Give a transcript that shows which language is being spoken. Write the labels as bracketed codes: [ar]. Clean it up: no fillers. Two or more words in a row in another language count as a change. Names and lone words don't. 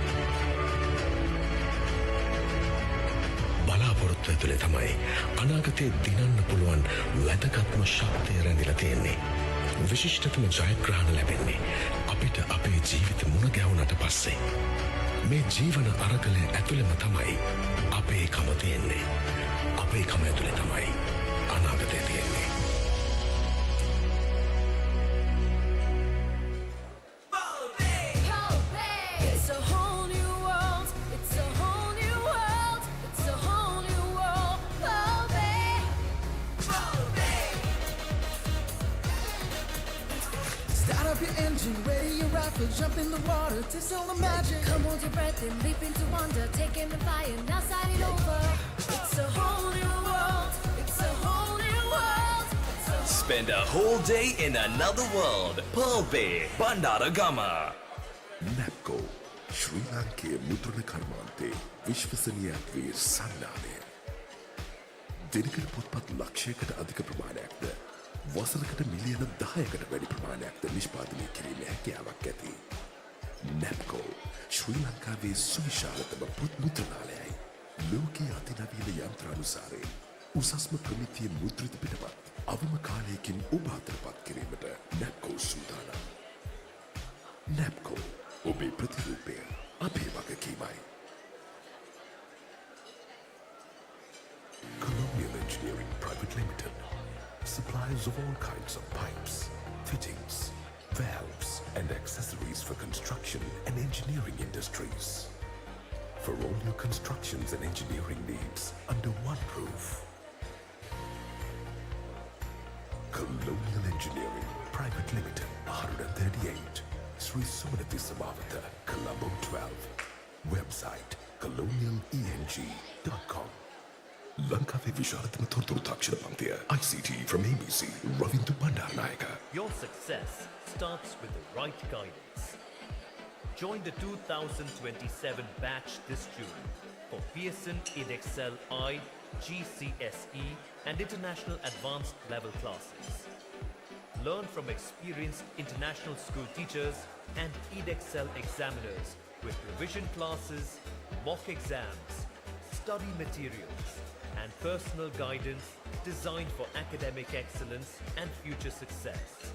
[si] බලාපොරොත්තු ඇතුලේ තමයි අනාගතයේ දිනන්න පුළුවන් වැදගත්ම ශක්තිය රැඳිලා තියෙන්නේ. විශිෂ්ටතම ජයග්‍රහණ ලැබෙන්නේ අපිට අපේ ජීවිත මුණ ගැහුණට පස්සේ. මේ ජීවන අරගලය ඇතුළෙම තමයි අපේ කම තියෙන්නේ. අපේ කම ඇතුළේ තමයි අනාගතය තියෙන්නේ. [en] It's a whole new world. It's a whole new world. It's a whole new world. Start up your engine, ready your rifle, jump in the water, taste all the magic. Come hold your breath and leap into wonder. Take aim and fire, now start it over. It's a whole new world. It's a whole new world. It's a Spend a whole day in another world. Pearl Bay, Bandaragama. [si] නැප්කෝ ශ්‍රී ලංකයේ මුද්‍රණ කර්මාන්තයේ විශ්වසනීයත්වයේ සන්නානය. දිනකට පොත්පත් ලක්ෂයකට අධික ප්‍රමාණයක්ද වසරකට මිලියන 10කට වැඩි ප්‍රමාණයක්ද නිෂ්පාදනය කිරීමේ හැකියාවක් ඇති. නැප්කෝ ශ්‍රී ලංකාවේ සුවිශාලතම පොත් මුද්‍රණාලයයි. ලෝකයේ අතිනවීන යන්ත්‍රානුසාරයෙන් උසස්ම ප්‍රමිතිය මුද්‍රිත පිටපත් අවම කාලයකින් ඔබ අතරපත් කිරීමට නැප්කෝ සූදානම්. නැප්කෝ ඔබේ ප්‍රතිරූපය අපේ වගකීමයි. [en] Colonial Engineering Private Limited. Suppliers of all kinds of pipes, fittings, valves and accessories for construction and engineering industries. For all your constructions and engineering needs under one roof. Colonial Engineering Private Limited, 138 Sri Sumanati Samavata, Colombo 12. Website colonialeng.com. [si] ලංකාවේ විශාලතම තොරතුරු තාක්ෂණ පන්තිය [en] ICT from ABC [si] රවින්දු බණ්ඩාරනායක. [en] Your success starts with the right guidance. Join the 2027 batch this June for Pearson Edexcel I, GCSE and International Advanced Level classes. Learn from experienced international school teachers and Edexcel examiners with revision classes, mock exams, study materials and personal guidance designed for academic excellence and future success.